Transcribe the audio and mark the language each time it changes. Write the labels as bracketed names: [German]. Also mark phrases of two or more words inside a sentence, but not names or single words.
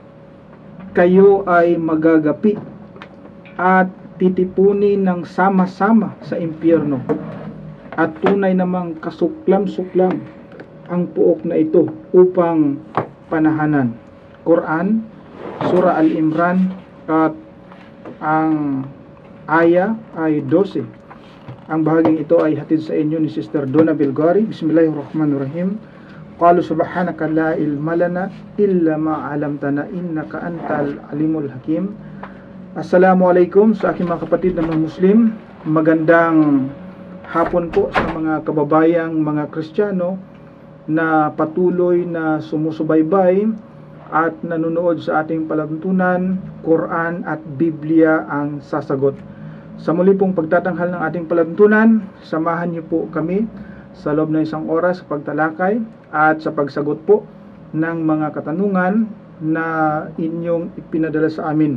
[Filipino] Kayo ay magagapi at titipunin ng sama-sama sa impyerno, at tunay namang kasuklam-suklam ang puok na ito upang panahanan. Quran, Surah Al-Imran, at ang aya ay 12. Ang bahaging ito ay hatid sa inyo ni Sister Donna Belgari. Bismillahirrahmanirrahim. [Arabic] قالوا سبحانك لا علم لنا إلا ما علمتنا إنك أنت العليم الحكيم. [Filipino] Assalamualaikum sa aking mga kapatid na mga Muslim. Magandang hapon po sa mga kababayang mga Kristiyano na patuloy na sumusubaybay at nanonood sa ating palatuntunan. Quran at Biblia ang sasagot. Sa muli pong pagtatanghal ng ating palatuntunan, samahan niyo po kami sa loob ng isang oras sa pagtalakay at sa pagsagot po ng mga katanungan na inyong ipinadala sa amin.